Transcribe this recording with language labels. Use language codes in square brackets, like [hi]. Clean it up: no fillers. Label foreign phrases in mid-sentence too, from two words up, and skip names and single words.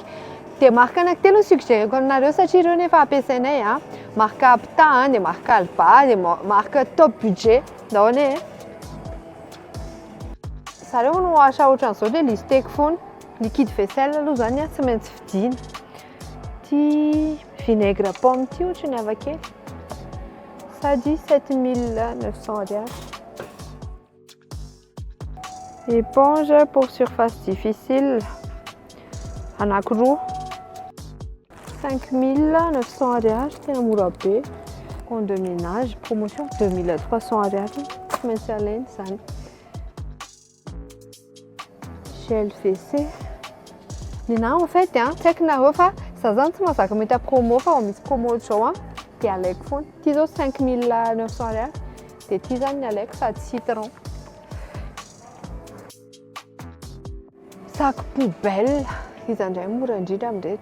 [mg] Dia marika anankitelo suggéreko aminareo satria ireo nefa ampiasainay marika Apta dia marika Alba dia marika Top Budget ndao ane. Zareo no asa ohatran'izao dia listeko foana [fr] liquide vaisselle [mg] aloha zany tsy maintsy vidina. Ty [fr] vinaigre pomme [mg] ty ohatra ny avakely sady 7900 ariary. [fr] Éponge pour surface difficile [mg] anankiroa 5900 ariary tena mora be. [fr] Compte de ménage promotion [mg] 2300 ariary tsy maintsy alaina zany. [fr] Gel WC [mg] ninahy [fr] en fait [mg] tsy haiko nareo fa za zany tsy mahazaka mahita promo fa misy promo ohatr'izao dia alaiko foana. Ty zao 5900 ariary dia ty zany alaiko sady citron. [fr] Sac poubelle [mg] izy indray mora indrindra amin'ireto.